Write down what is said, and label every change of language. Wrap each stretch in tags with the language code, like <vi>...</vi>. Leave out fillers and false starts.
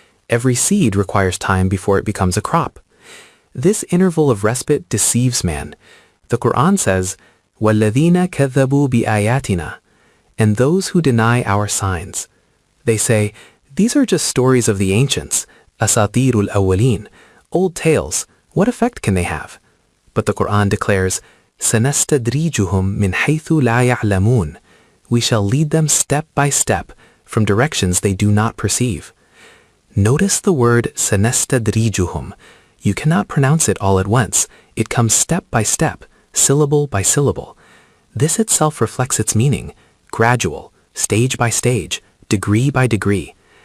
<en>Every seed requires time before it becomes a crop. This interval of respite deceives man. The Quran says,</en> <ar>وَالَّذِينَ كَذَّبُوا بِآيَاتِنَا,</ar> <en>and those who deny our signs. They say, these are just stories of the ancients, asatirul awwalin, old tales. What effect can they have? But the Quran declares,</en> <ar>سَنَسْتَدْرِيجُهُمْ مِنْ حَيْثُ لَا يَعْلَمُونَ.</ar> <en>We shall lead them step by step from directions they do not perceive. Notice the word سَنَسْتَدْرِيجُهُمْ. You cannot pronounce it all at once. It comes step by step, syllable by syllable. This itself reflects its meaning, gradual, stage by stage, degree by degree.</en>